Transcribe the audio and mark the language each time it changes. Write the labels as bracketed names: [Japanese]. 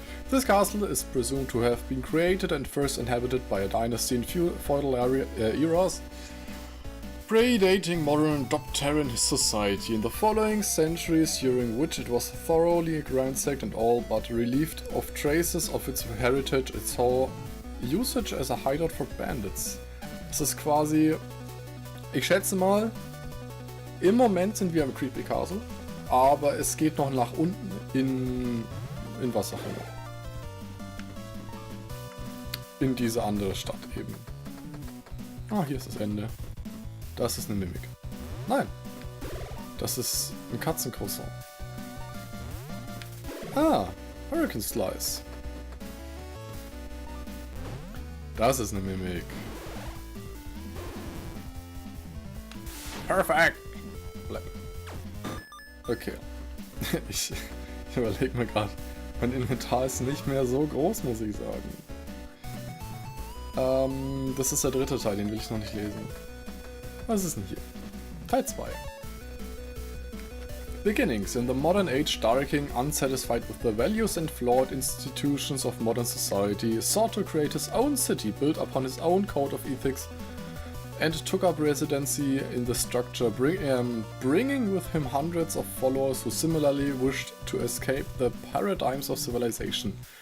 [English] This castle is presumed to have been created and first inhabited by a dynasty in feudal eras, predating modern Terran society in the following centuries, during which it was thoroughly ransacked and all but relieved of traces of its heritage. It saw usage as a hideout for bandits. [German] Das ist quasi, ich schätze mal, im Moment sind wir im Creepy Castle, aber es geht noch nach unten in was auch immer. In diese andere Stadt eben. Ah, hier ist das Ende. Das ist eine Mimik. Nein. Das ist ein Katzencroissant. [English] Ah, Hurricane Slice. [German] Das ist eine Mimik. Perfekt. Bleib. Okay. Ich überlege mir gerade. Mein Inventar ist nicht mehr so groß, muss ich sagen. Das ist der dritte Teil, den will ich noch nicht lesen. Was ist denn hier? Teil 2. [English] Beginnings. In the modern age, Darking, unsatisfied with the values and flawed institutions of modern society, sought to create his own city built upon his own code of ethics and took up residency in the structure, bringing with him hundreds of followers who similarly wished to escape the paradigms of civilization.